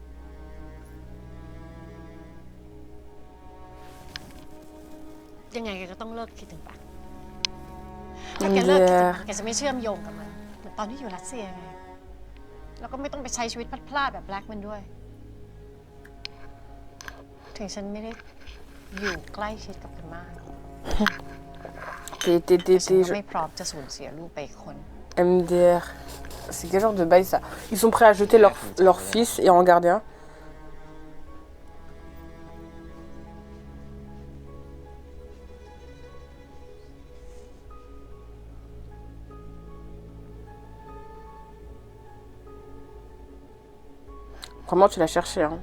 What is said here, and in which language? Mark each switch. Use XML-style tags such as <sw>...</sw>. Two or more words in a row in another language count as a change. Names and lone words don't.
<th>ยังไงแกก็ต้องเลิกคิดถึงแบ็คถ้าแกเลิกคิดถึงมันแกจะไม่เชื่อมโยงกับมันเหมือนตอนที่อยู่รัสเซียไงแล้วก็ไม่ต้องไปใช้ชีวิตพลาดๆแบบแบล็คมันด้วย ถึงฉันไม่ได้อยู่ใกล้ชิดกับมันมากฉันก็ไม่พร้อมจะสูญเสียลูกไปอีกคน</th> <fr>MDR, c'est quel genre de bail ça? Ils sont prêts à jeter leur fils et en garder un. Vraiment, tu l'as cherché, hein.</fr>